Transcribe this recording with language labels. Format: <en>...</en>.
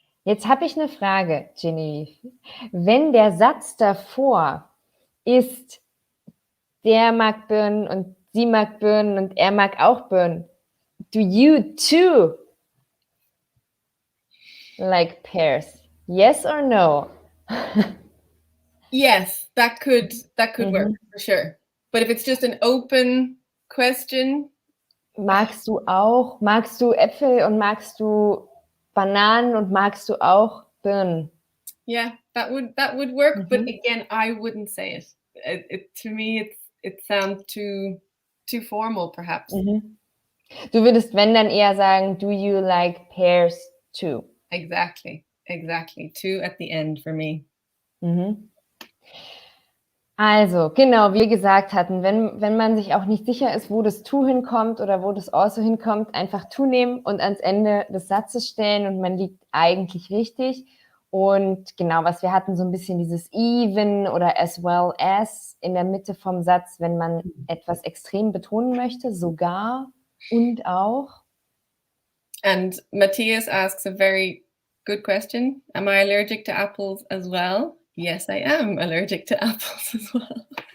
<de>Jetzt habe ich eine Frage, Genevieve. Wenn der Satz davor ist, der mag Birnen und sie mag Birnen und er mag auch Birnen,</de> <en>do you too like pears? Yes or no? Yes, that could work for sure. But if it's just an open question,</en> <de>magst du Äpfel und magst du Bananen und magst du auch Birnen?</de> <en>Yeah, that would work. But again, I wouldn't say it. To me, it sounds too formal, perhaps.</en> <de>Du würdest, wenn, dann eher sagen,</de> <en>do you like pears too? Exactly. Two at the end for me.</en> <de>Also, genau, wie wir gesagt hatten, wenn man sich auch nicht sicher ist, wo das to hinkommt oder wo das also hinkommt, einfach to nehmen und ans Ende des Satzes stellen und man liegt eigentlich richtig. Und genau, was wir hatten, so ein bisschen dieses even oder as well as in der Mitte vom Satz, wenn man etwas extrem betonen möchte, sogar und auch.</de> <en>And Matthias asks a very good question. Am I allergic to apples as well? Yes, I am allergic to apples as well.</en>